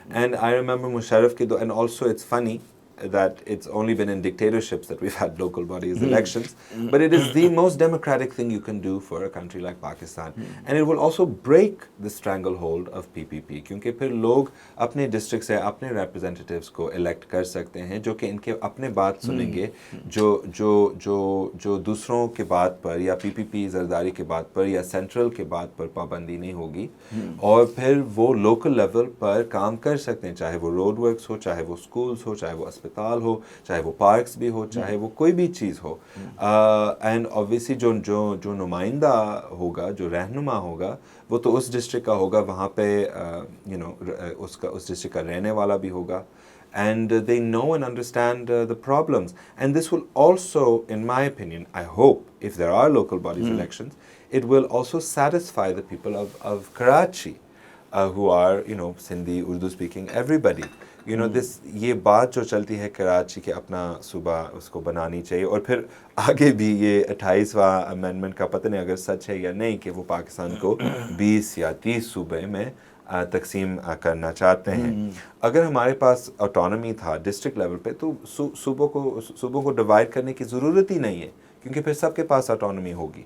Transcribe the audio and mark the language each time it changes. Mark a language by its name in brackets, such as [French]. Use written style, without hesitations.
[English] And I remember Musharraf ki, and also it's funny that it's only been in dictatorships that we've had local bodies elections, but it is the most democratic thing you can do for a country like Pakistan. And it will also break the stranglehold of PPP, [Urdu] کیونکہ پھر لوگ اپنے district سے اپنے representatives کو elect کر سکتے ہیں جو کہ ان کے اپنے بات سنیں گے، جو دوسروں کے بات پر یا پی پی پی زرداری کے بات پر یا سینٹرل کے بات پر پابندی نہیں ہوگی. اور پھر وہ لوکل لیول پر کام کر سکتے ہیں، چاہے وہ روڈ ورکس ہو، چاہے وہ اسکولس ہو، چاہے وہ اسپتال ہو، چاہے وہ پارکس بھی ہو، چاہے وہ کوئی بھی چیز ہو. اینڈ اوبویسلی جو نمائندہ ہوگا، جو رہنما ہوگا، وہ تو اس ڈسٹرکٹ کا ہوگا، وہاں پہ اس ڈسٹرکٹ کا رہنے والا بھی ہوگا. [English] And they know and understand the problems. And this will also, in my opinion, I hope, if there are local bodies elections, it will also satisfy the people of Karachi, who are, Sindhi, Urdu speaking, everybody. You know this [Urdu] یہ بات جو چلتی ہے کراچی کے اپنا صوبہ اس کو بنانی چاہیے، اور پھر آگے بھی یہ 28واں امینڈمنٹ کا پتہ نہیں اگر سچ ہے یا نہیں کہ وہ پاکستان کو 20 یا 30 صوبے میں تقسیم کرنا چاہتے ہیں۔ اگر ہمارے پاس آٹونومی تھا ڈسٹرکٹ لیول پہ تو صوبوں کو ڈیوائڈ کرنے کی ضرورت ہی نہیں ہے، کیونکہ پھر سب کے پاس آٹونومی ہوگی۔